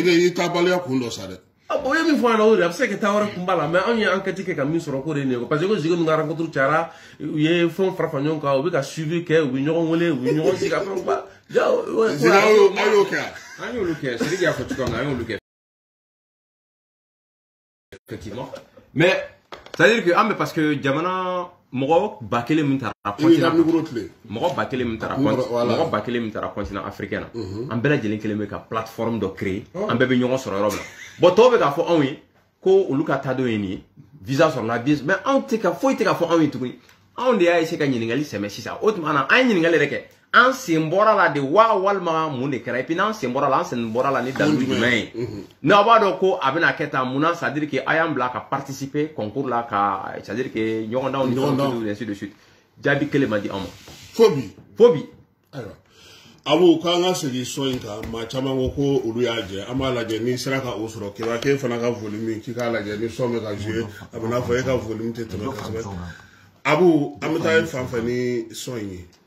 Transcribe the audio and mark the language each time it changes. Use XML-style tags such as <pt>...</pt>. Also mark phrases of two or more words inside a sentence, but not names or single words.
<bm>Zégué i taabaliya kun dɔ sa dɛ o ye min fɔ an na o de a bɛ se ka taa wɛrɛ kun b'a la mais anw ye enquête kɛ ka min sɔrɔ k'o de ye nin ye</bm> <fr>parce que</fr> <bm>ko Zégué ninnu ka rencontre cayara u ye fɛnw fara fara ɲɔgɔn kan u bɛ ka suivi kɛ u bɛ ɲɔgɔn wele u bɛ ɲɔgɔn sigi ka fɛnw ba Zégué a y'o kɛ an y'olu kɛ Sidiki y'a fɔ cogoya min na an y'olu kɛ</bm> <fr>effectivement mais c'est à dire que</fr> <bm>an bɛ</bm> <fr>parce que</fr> <bm>jamana mɔgɔ ba kelen min taara continent mɔgɔ ba kelen min taara</bm> <fr>continent africain</fr> <bm>na an bɛɛ lajɛlen kelen bɛ ka plateforme dɔ créer an bɛɛ bɛ ɲɔgɔn sɔrɔ yɔrɔ min na bon tɔw bɛ k'a fɔ anw ye ko olu ka taa dɔ ye nin ye visa sɔrɔla mais anw tɛ ka foyi tɛ ka fɔ anw ye tuguni on de y'a essayé ka ɲininkali sɛmɛ sisan o tuma na an ye ɲininkali yɛrɛ kɛ an sen bɔra la de wa walima mun de kɛra et puis n'an sen bɔra la an sen bɔra la ni dalu jumɛn ye n'aw b'a dɔn ko a bɛna kɛ tan mun na</bm> <fr>c'est à dire que</fr> <bm>a y'an bila ka participer concours la ka</bm> <fr>c'est à dire que</fr> <bm>ɲɔgɔndanw ni fɛnw</bm> <fr>ainsi de suite</fr> <bm>jaabi kelen ma di an ma fo bi ayiwa Abu k'an ka segin so in kan maa caman ko ko olu y'a jɛ an b'a lajɛ ni sera ka o sɔrɔ k'e k'e fana ka volume k'i k'a lajɛ ni son bɛ ka jouer a bɛ n'a fɔ e ka volume tɛ tɛmɛ kosɛbɛ Abu an bɛ taa fan fɛ ni son in ye</bm>